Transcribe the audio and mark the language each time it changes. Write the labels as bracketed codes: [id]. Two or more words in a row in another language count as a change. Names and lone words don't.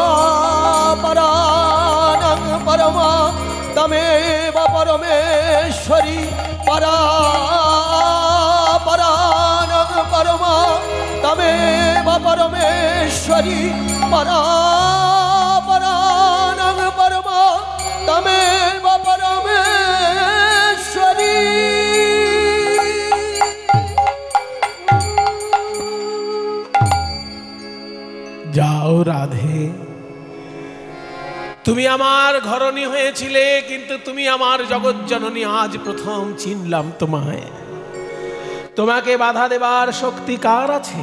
[sa] पराणां परमा तमेव परमेश्वरी परापराणां परमा तमेव परमेश्वरी परापराणां परमा तमेव परमेश्वरी। [bn] যাও রাধে, তুমি আমার ঘরণী হয়েছিলে কিন্তু তুমি আমার জগজ্জননী। আজ প্রথম চিনলাম তোমায়। তোমাকে বাধা দেবার শক্তি কার আছে?